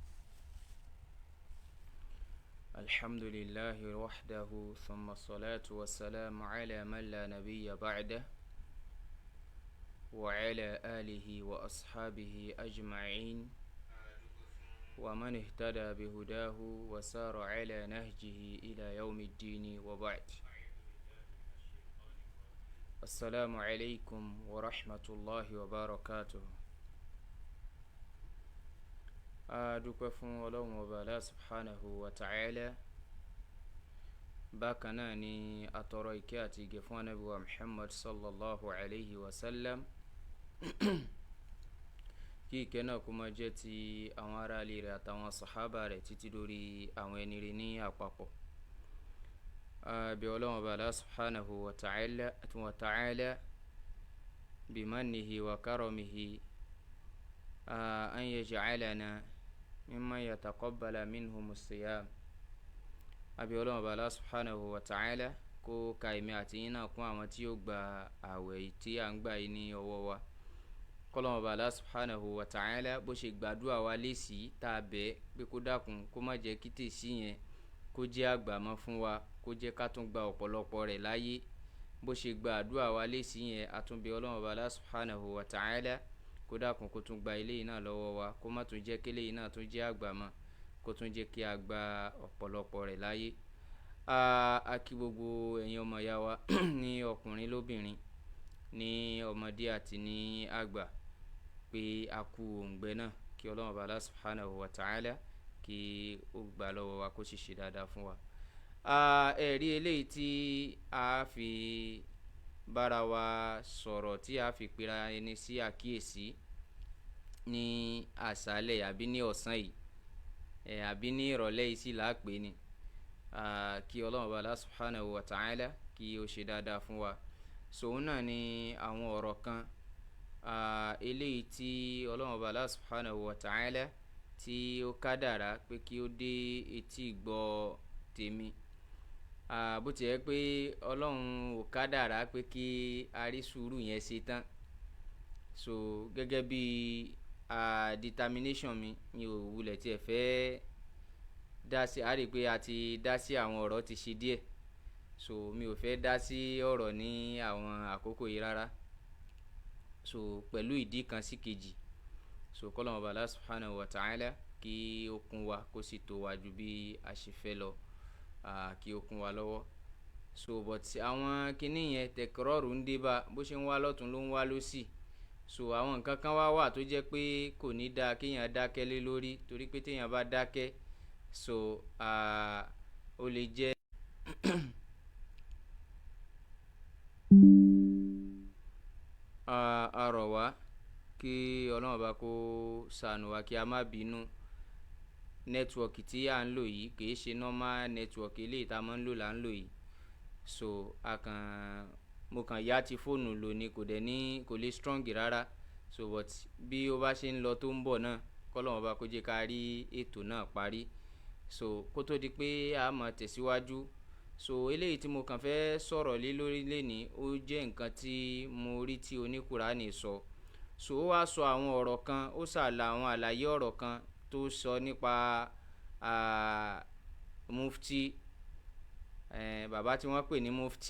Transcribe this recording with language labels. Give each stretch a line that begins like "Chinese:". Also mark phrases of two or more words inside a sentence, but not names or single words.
Arabic: الحمد لله وحده ثم الصلاة والسلام على من لا نبي بعده وعلى آله وأصحابه أجمعين ومن اهتدى بهداه وسار على نهجه إلى يوم الدين وبعد. السلام عليكم ورحمة الله وبركاته.
Yoruba: adúpẹ́ fún ọlọ́run ọba Allah
Arabic: سبحانه وتعالى.
Yoruba: bákan náà ni atọrọ ìkẹ́ àti ìgẹ̀ fún ànábì wa Muhammad
Arabic: صلى الله عليه وسلم.
Yoruba: kí ìkẹ́ náà kó máa jẹ́ ti àwọn ará ilé rẹ̀ àtàwọn sàhábà rẹ̀ títí dórí àwọn ẹni rẹ̀ ní àpapọ̀. bí ọlọ́run ọba
Arabic: الله سبحانه وتعالى بمنه وكرمه أن يجعلنا ممن يتقبل منهم الصيام.
Yoruba: àbí ọlọ́run ọba Allah
Arabic: سبحانه وتعالى
Yoruba: kó ka èmi àti yín náà kún àwọn tí yóò gba àwẹ̀ tí à ń gbà yìí ní ọwọ́ wa. kọ́lọ́run ọba Allah
Arabic: سبحانه وتعالى
Yoruba: bó ṣe gbàdúrà wa lésì tá a bẹ̀ pé kó dákun kó má jẹ́ kí tèsí yẹn kó jẹ́ àgbàmọ́ fún wa, kó jẹ́ ká tún gba ọ̀pọ̀lọpọ̀ rẹ̀ láyé. bó ṣe gbàdúrà wa lésì yẹn àtúnbí ọlọ́run ọba Allah
Arabic: سبحانه وتعالى
Yoruba: kó dákun kó tún gba eléyìí náà lọ́wọ́ wa, kó má tún jẹ́ kí eléyìí náà tún jẹ́ àgbàmọ́, kó tún jẹ́ kí a gba ọ̀pọ̀lọpọ̀ rẹ̀ láyé. a kí gbogbo ẹ̀yin ọmọ ìyá wa ní ọkùnrin lóbìnrin, ní ọmọdé àti ní àgbà pé a kú òǹgbẹ náà, kí ọlọ́run bá Allah
Arabic: سبحانه وتعالى
Yoruba: kí ó gbà lọ́wọ́ wa kó sì ṣe dáadáa fún wa. ẹ̀rí eléyìí tí a fi bára wa sọ̀rọ̀, tí a fi pera ẹni sí àkíyèsí ní àṣálẹ̀ àbí ní ọ̀sán yìí àbí ní ìrọ̀lẹ́ yìí sì láàpẹ́ ni. kí ọlọ́run bá Allah
Arabic: سبحانه وتعالى
Yoruba: kí ó ṣe dáadáa fún wa. sòun náà ni àwọn ọ̀rọ̀ kan eléyìí tí ọlọ́run bá Allah
Arabic: سبحانه وتعالى
Yoruba: tí ó kádàrá pé kí ó dé etí ìgbọ́ tèmi. bó ti yẹ pé ọlọ́run ò kádàrá pé kí a rí sùúrù yẹn ṣe tán. so gẹ́gẹ́ bí determination mi ò wulẹ̀ tiẹ̀ fẹ́ dá sí, a rí i pé a ti dá sí àwọn ọ̀rọ̀ ti ṣe díẹ̀. so mi ò fẹ́ dá sí ọ̀rọ̀ ní àwọn àkókò yìí rárá. so pẹ̀lú ìdí kan sí kejì. so kọ́lọ́mù ọba Allah
Arabic: سبحانه وتعالى
Yoruba: kí ó kún wa kó sì tó wa ju bí a ṣe fẹ́ lọ, kí ó kún wa lọ́wọ́.
English: so but
Yoruba: àwọn kinní yẹn tẹkọrọ́ọ̀rù ń dé bá, bó ṣe ń wá lọ́tún ló ń wá lọ́sì. so àwọn nǹkan kan wà tó jẹ́ pé kò ní dáa kéèyàn dákẹ́ lé lórí, torí pé téèyàn bá dákẹ́ so ó lè jẹ́ àrọ̀ wá kí ọlọ́run bá kó ṣàánú wa, kí a má bínú. nẹ́tíwọ̀kì tí à ń lò yìí kìí ṣe normal nẹ́tíwọ̀kì eléyìí tá a máa ń lò là ń lò yìí. so mo kàn yá ti fóònù lò ní, kò lè strong rárá.
English: so but
Yoruba: bí ó bá ṣe ń lọ tó ń bọ̀ náà, kọ́lọ́run bá kó jẹ́ ká rí ètò náà parí. so kó tó di pé a máa tẹ̀síwájú. so eléyìí tí mo kàn fẹ́ sọ̀rọ̀ lé lórí lénìí ó jẹ́ nǹkan tí mo rí tí oníkùránì sọ. so ó wá sọ àwọn ọ̀rọ̀ kan, ó ṣàlà àwọn àlàyé ọ̀rọ̀ kan tó sọ nípa mufti, bàbá tí wọ́n pè ní mufti.